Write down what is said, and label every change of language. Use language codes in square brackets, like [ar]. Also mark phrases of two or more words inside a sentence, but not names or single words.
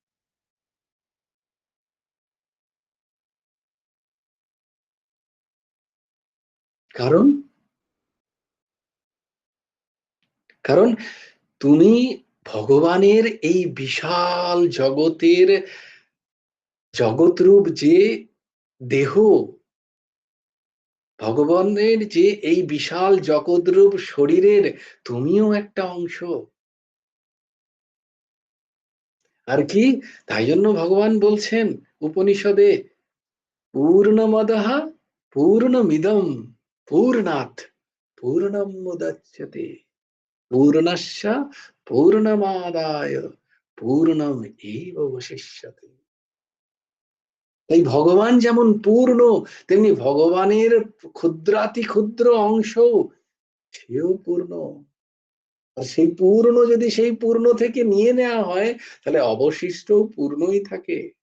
[bn] কারণ কারণ তুমি ভগবানের এই বিশাল জগৎরূপ যে দেহ, ভগবানের যে এই বিশাল জগৎরূপ শরীরের তুমিও একটা অংশ। আর কি, তাই জন্য ভগবান বলছেন উপনিষদে, [sa] পূর্ণমদঃ পূর্ণমিদম পূর্ণাৎ পূর্ণমুদচ্যতে পূর্ণস্য পূর্ণমাদায় পূর্ণমেবাবশিষ্যতে। [bn] তাই ভগবান যেমন পূর্ণ, তেমনি ভগবানের ক্ষুদ্রাতি ক্ষুদ্র অংশ সেও পূর্ণ। আর সেই পূর্ণ যদি সেই পূর্ণ থেকে নিয়ে নেওয়া হয়, তাহলে অবশিষ্ট পূর্ণই থাকে।